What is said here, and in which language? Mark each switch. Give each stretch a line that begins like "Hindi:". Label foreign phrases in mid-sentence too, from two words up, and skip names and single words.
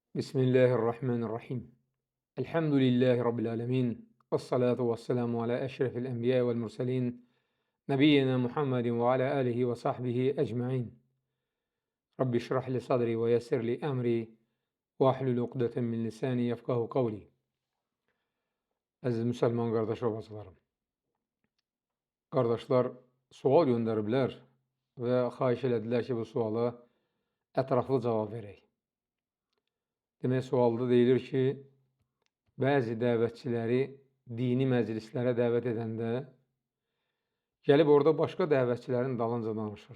Arabic: بسم الله الرحمن الرحيم. الحمد لله رب العالمين. والصلاة والسلام على أشرف الأنبياء والمرسلين. نبينا محمد وعلى آله وصحبه أجمعين. رب اشرح لي صدري ويسر لي أمري واحلل عقدة من لساني يفقهوا قولي.
Azerbaijani: Əziz müsəlman qardaş və bacılarım. Qardaşlar sual göndəriblər və xahiş elədilər ki, bu suala ətraflı cavab verək. Demək, sualda deyilir ki, bəzi dəvətçiləri dini məclislərə dəvət edəndə gəlib orada başqa dəvətçilərin dalınca danışır.